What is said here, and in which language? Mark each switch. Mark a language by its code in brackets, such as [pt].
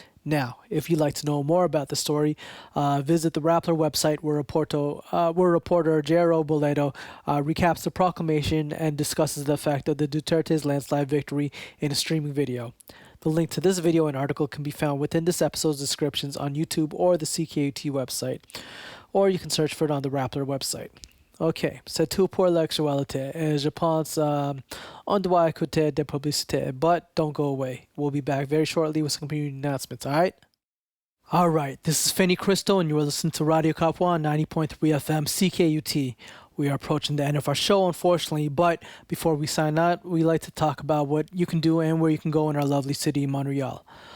[en] Now, if you'd like to know more about the story, visit the Rappler website where reporter Jairo Bolledo recaps the proclamation and discusses the effect of the Duterte's landslide victory in a streaming video. The link to this video and article can be found within this episode's descriptions on YouTube or the CKUT website, or you can search for it on the Rappler website. [fr] Ok, c'est tout pour l'actualité, et je pense on doit écouter des publicités, [en] but don't go away. We'll be back very shortly with some community announcements, alright? Alright, this is Fenny Cristo, and you're listening to Radio Kapwa on 90.3 FM CKUT. We are approaching the end of our show, unfortunately, but before we sign out, we like to talk about what you can do and where you can go in our lovely city, Montreal.